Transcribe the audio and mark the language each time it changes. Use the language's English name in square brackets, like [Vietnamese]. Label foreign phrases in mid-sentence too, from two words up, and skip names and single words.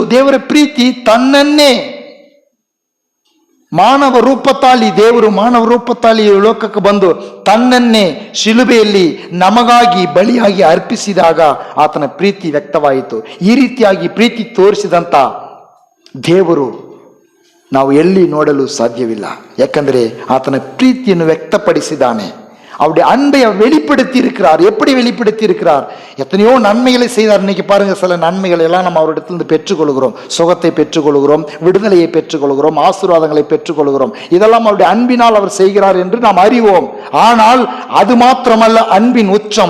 [Kannada] ದೇವರ ಪ್ರೀತಿ ತನ್ನನ್ನೇ ಮಾನವ ರೂಪತಾಳಿ, ದೇವರು ಮಾನವ ರೂಪತಾಳಿ ಲೋಕಕ್ಕೆ ಬಂದು ತನ್ನನ್ನೇ ಶಿಲುಬೆಯಲ್ಲಿ ನಮಗಾಗಿ ಬಲಿಯಾಗಿ ಅರ್ಪಿಸಿದಾಗ ಆತನ ಪ್ರೀತಿ ವ್ಯಕ್ತವಾಯಿತು. ಈ ರೀತಿಯಾಗಿ ಪ್ರೀತಿ ತೋರಿಸಿದಂತ ದೇವರು ನಾವು ಎಲ್ಲಿ ನೋಡಲು ಸಾಧ್ಯವಿಲ್ಲ. ಯಾಕಂದರೆ ಆತನ ಪ್ರೀತಿಯನ್ನು ವ್ಯಕ್ತಪಡಿಸಿದ್ದಾನೆ. [Tamil] அவருடைய அன்பை அவர் வெளிப்படுத்தி இருக்கிறார். எப்படி வெளிப்படுத்தி இருக்கிறார்? எத்தனையோ நன்மைகளை செய்தார். இன்னைக்கு பாருங்க, சில நன்மைகளை எல்லாம் நம்ம அவரிடத்திலிருந்து பெற்றுக்கொள்கிறோம். சுகத்தை பெற்றுக்கொள்கிறோம், விடுதலையை பெற்றுக்கொள்கிறோம், ஆசீர்வாதங்களை பெற்றுக்கொள்கிறோம். இதெல்லாம் அவருடைய அன்பினால் அவர் செய்கிறார் என்று நாம் அறிவோம். ஆனால் அது மாத்திரமல்ல அன்பின் உச்சம்.